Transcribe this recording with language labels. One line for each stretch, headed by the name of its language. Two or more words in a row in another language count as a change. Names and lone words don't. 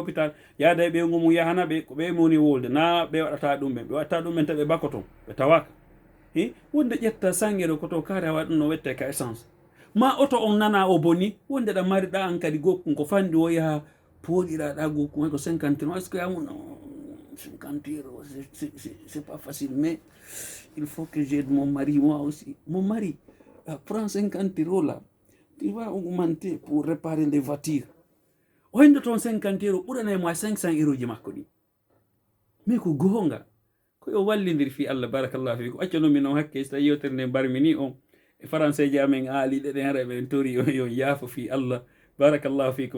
Fula: hôpital yaada e ɓeygu mum yahana ɓe ko ɓe moni wolde na ɓe waɗata ɗum ɓe watta ɗum ɓen taɓe bakoton ɓe tawaka wonde ƴetta sangero koto kaare a waɗa ɗum no wette ka essence ma auto on nana o boni wonde ɗa mariɗa an kadi gokkun ko fandi o yaha poɗiraɗa gokkun hay ko 50 euros
French: est ce que
Fula: amuno 50 euros
French: c'est pas facile mais il faut que j'aide mon mari moi aussi mon mari prend 50 euros là tu vas augmenter pour réparer des voitures.
Fula: O hende ton 50 euros ɓuranay mo 500 euros ji makko ɗi. Mais ko gonga ko yo wallidir
Arabic: fi Allah barakallahu fikum.
Fula: Accono min on hakke so yewtere nde barmini on e français ji amen aali ɗeɗen hara ɓen tori yo yaafo
Arabic: fi Allah. barakallahu fikum.